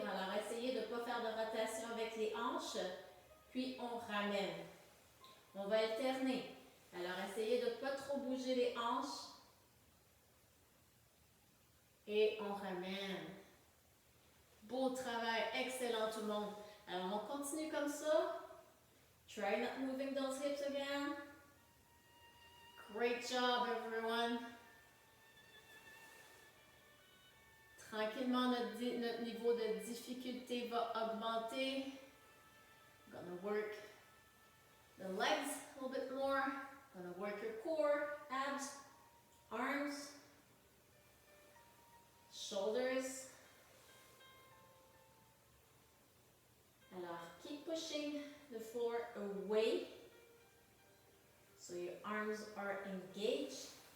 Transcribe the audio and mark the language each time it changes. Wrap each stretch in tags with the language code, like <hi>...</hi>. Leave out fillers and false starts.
<fr>Alors, essayez de ne pas faire de rotation avec les hanches. Puis, on ramène. On va alterner. Alors, essayez de ne pas trop bouger les hanches. Et on ramène. Beau travail. Excellent tout le monde. Alors, on continue comme ça.</fr> <en>Try not moving those hips again. Great job, everyone.</en> <fr>Tranquillement, notre niveau de difficulté va augmenter.</fr> <en>Gonna work the legs a little bit more. Gonna work your core, abs, arms, shoulders. Alors, keep pushing the floor away so your arms are engaged.</en>